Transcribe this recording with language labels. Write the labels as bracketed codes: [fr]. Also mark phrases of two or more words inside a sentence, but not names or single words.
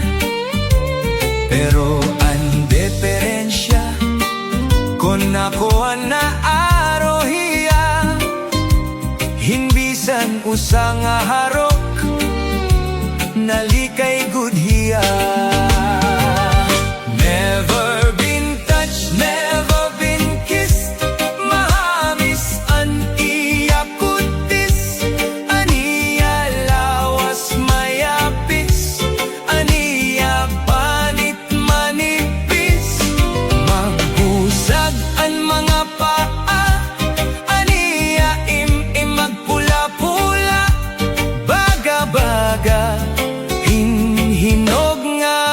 [war] Pero ang diferensya, kon ako na arohiya, hinbisan usa nga harok, nalikay gudhiya. [en] Never been touched, never been kissed. [war] Mahamis an iya kutis, aniya lawas mayapis, aniya panit manipis. Magbusag an mga paa, aniya magpula-pula, baga-baga, hinog nga